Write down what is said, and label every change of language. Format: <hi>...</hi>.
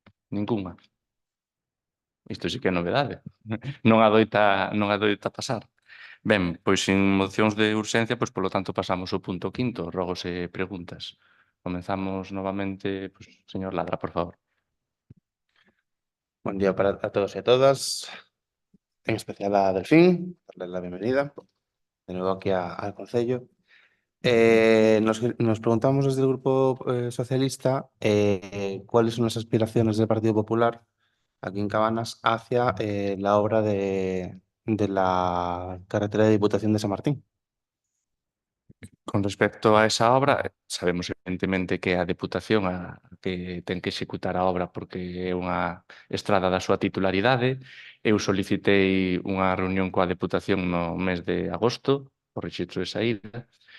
<gl>Ninguna. Isto sí que é novedade. Non adoita pasar. Ben, pois sin mocións de urxencia, pois polo tanto pasamos ao punto 5, rogos e preguntas. Comenzamos novamente, pois, señor Ladra, por favor.</gl> <es>Buen día a todos y a todas, en especial a Delfín, darle la bienvenida de nuevo aquí al Concello. Nos preguntamos desde el Grupo Socialista cuáles son las aspiraciones del Partido Popular aquí en Cabanas hacia la obra de la carretera de Diputación de San Martín.</es> <gl>Con respecto a esa obra, sabemos evidentemente que a Deputación a que ten que executar a obra porque é unha estrada da súa titularidade. Eu solicitei unha reunión coa Deputación no mes de agosto, por rexistro de saída.</gl>